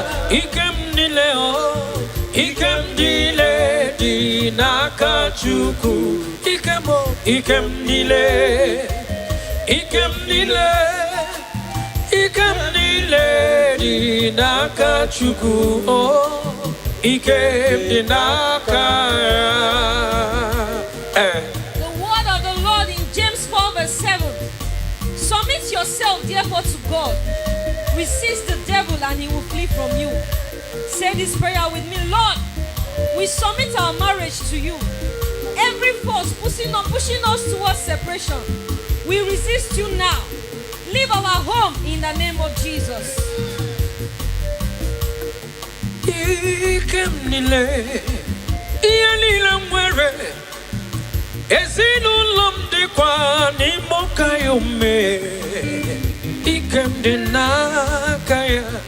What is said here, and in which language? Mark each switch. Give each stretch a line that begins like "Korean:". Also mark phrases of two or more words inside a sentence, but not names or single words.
Igbo: Ike m niile, oh, ike m niile dị n'aka Chukwu. Ike m, oh, ike m niile, ike m niile, ike m niile dị n'aka Chukwu. Oh, ike m dị n'aka ya. Eh.
English: The word of the Lord in James four verse seven. "Submit yourself therefore to God. Resist the devil and he will flee from you." Say this prayer with me. "Lord, we submit our marriage to you. Every force pushing us, pushing us towards separation, we resist you now. Leave our home in the name of Jesus."
Igbo: Ike m niile, ihe niile m nwere, ezinụlọ m dịkwa n'ime ụka ya ume. Ike m dị n'aka ya.